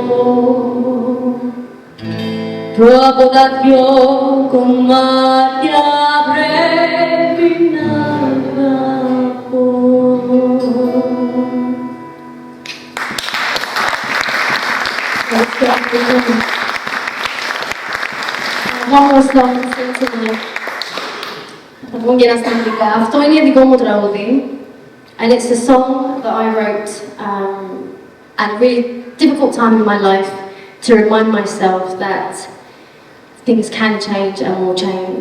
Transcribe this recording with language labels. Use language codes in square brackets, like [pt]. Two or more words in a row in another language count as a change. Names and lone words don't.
[el] Κι από τα δυο κομμάτια πρέπει να αγαπώ. Θα πούμε και στα αγγλικά. Αυτό είναι δικό μου τραγούδι. [en] And it's a song that I wrote at a really difficult time in my life to remind myself that things can change and will change.